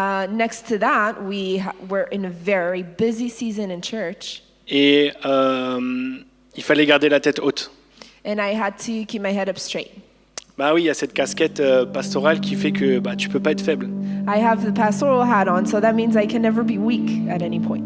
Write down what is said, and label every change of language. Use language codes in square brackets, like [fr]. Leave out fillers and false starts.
[en] Next to that, were in a very busy season in church. [fr] Et il fallait garder la tête haute. [en] And I had to keep my head up straight. [fr] Bah oui, il y a cette casquette pastorale qui fait que tu peux pas être faible. [en] I have the pastoral hat on, so that means I can never be weak at any point.